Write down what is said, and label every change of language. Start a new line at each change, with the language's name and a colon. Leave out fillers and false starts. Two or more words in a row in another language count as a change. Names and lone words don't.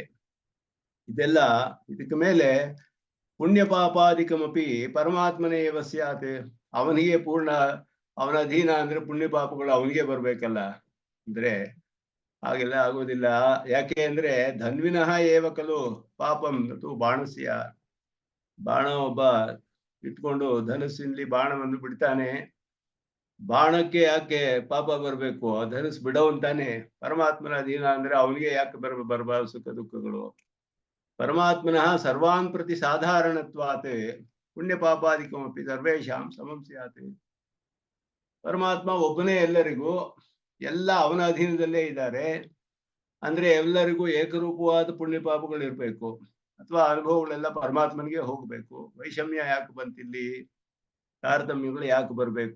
Kannada: ಇದೆಲ್ಲ ಇದಕ್ಕೆ ಮೇಲೆ
Sanskrit: ಪುಣ್ಯ ಪಾಪಾದಿಕಮಪಿ ಪರಮಾತ್ಮನೇವ ಸ್ಯಾತ್.
Kannada: ಅವನಿಗೆ ಪೂರ್ಣ ಅವನ ಅಧೀನ ಅಂದ್ರೆ ಪುಣ್ಯ ಪಾಪಗಳು ಅವನಿಗೆ ಬರ್ಬೇಕಲ್ಲ. ಅಂದ್ರೆ ಹಾಗೆಲ್ಲ ಆಗೋದಿಲ್ಲ. ಯಾಕೆ ಅಂದ್ರೆ
Sanskrit: ಧನ್ವಿನಃ ಏವ ಖಲು ಪಾಪಂ ನತು ಬಾಣಸ್ಯ.
Kannada: ಬಾಣ ಒಬ್ಬ ಇಟ್ಕೊಂಡು ಧನುಸ್ಸಿನಲ್ಲಿ ಬಾಣವನ್ನು ಬಿಡ್ತಾನೆ. ಬಾಣಕ್ಕೆ ಯಾಕೆ ಪಾಪ ಬರ್ಬೇಕು? ಧನುಸ್ ಬಿಡೋವಂತಾನೆ. ಪರಮಾತ್ಮನ ಅಧೀನ ಅಂದ್ರೆ ಅವನಿಗೆ ಯಾಕೆ ಬರಬಾರದು ಸುಖ ದುಃಖಗಳು?
Sanskrit: ಪರಮಾತ್ಮನಃ ಸರ್ವಾನ್ ಪ್ರತಿ ಸಾಧಾರಣತ್ವಾತ್ ಪುಣ್ಯ ಪಾಪಾದಿಕಮಪಿ ಸರ್ವೇಷಾಂ ಸಮಂ ಸ್ಯಾತ್.
Kannada: ಪರಮಾತ್ಮ ಒಬ್ಬನೇ ಎಲ್ಲರಿಗೂ, ಎಲ್ಲ ಅವನ ಅಧೀನದಲ್ಲೇ ಇದ್ದಾರೆ. ಅಂದ್ರೆ ಎಲ್ಲರಿಗೂ ಏಕರೂಪವಾದ ಪುಣ್ಯ ಪಾಪಗಳು ಇರ್ಬೇಕು, ಅಥವಾ ಅನುಭವಗಳೆಲ್ಲ ಪರಮಾತ್ಮನಿಗೆ ಹೋಗ್ಬೇಕು. ವೈಷಮ್ಯ ಯಾಕೆ ಬಂತಿಲ್ಲಿ? ತಾರತಮ್ಯಗಳು ಯಾಕೆ ಬರ್ಬೇಕು?